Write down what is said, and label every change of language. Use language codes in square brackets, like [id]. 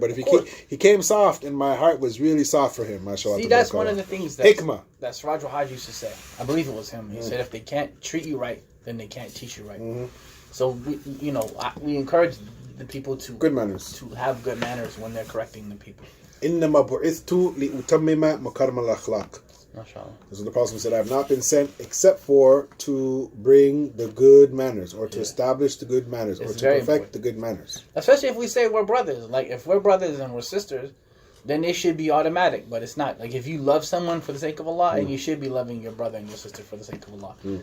[en] But if he came soft, and my heart was really soft for him, mashallah. See, that's one of the things that Siraj al-Hajj used to say. I believe it was him. He said, if they can't treat you right, then they can't teach you right. Mm-hmm. So, we encourage the people to good manners, to have good manners when they're correcting the people. [ar] إنما بعثت لأتمم مكارم الأخلاق. [en] MashaAllah. So the Prophet said, I have not been sent except for to bring the good manners, or to establish the good manners, or to perfect the good manners. Especially if we say we're brothers. Like, if we're brothers and we're sisters, then it should be automatic. But it's not. Like, if you love someone for the sake of Allah, and you should be loving your brother and your sister for the sake of Allah.